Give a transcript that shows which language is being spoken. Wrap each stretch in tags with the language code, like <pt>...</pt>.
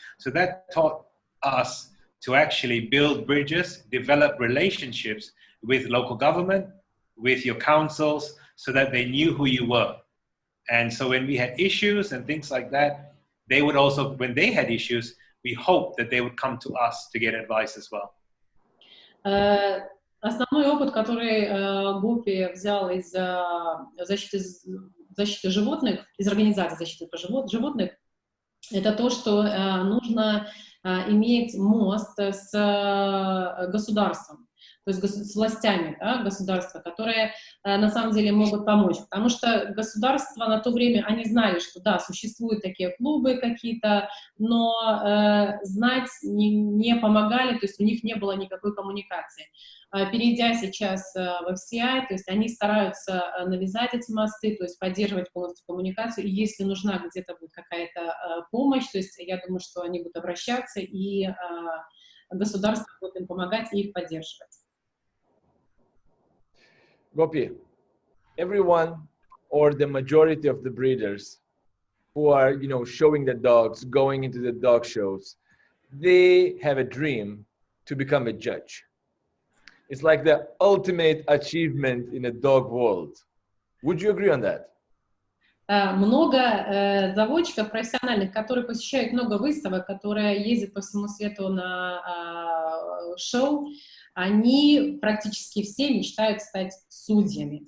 <en>So that taught us to actually build bridges, develop relationships with local government, with your councils, so that they knew who you were. And so when we had issues and things like that, they would also, when they had issues, we hoped that they would come to us to get advice as well.</en> <ru>Основной опыт, который Гопи взял из защиты животных, из организации защиты животных, это то, что нужно иметь мост с государством, то есть с властями, да, государства, которые на самом деле могут помочь. Потому что государства на то время, они знали, что да, существуют такие клубы какие-то, но знать не помогали, то есть у них не было никакой коммуникации. Перейдя сейчас в FCI, то есть они стараются навязать эти мосты, то есть поддерживать полностью коммуникацию, и если нужна где-то будет какая-то помощь, то есть я думаю, что они будут обращаться, и государство будет им помогать и их поддерживать.</ru> <en>Gopi, everyone or the majority of the breeders who are, showing the dogs, going into the dog shows, they have a dream to become a judge. It's like the ultimate achievement in a dog world. Would you agree on that?</en> <ru>Много заводчиков профессиональных, которые посещают много выставок, которые ездят по всему свету на шоу, они практически все мечтают стать судьями.</ru>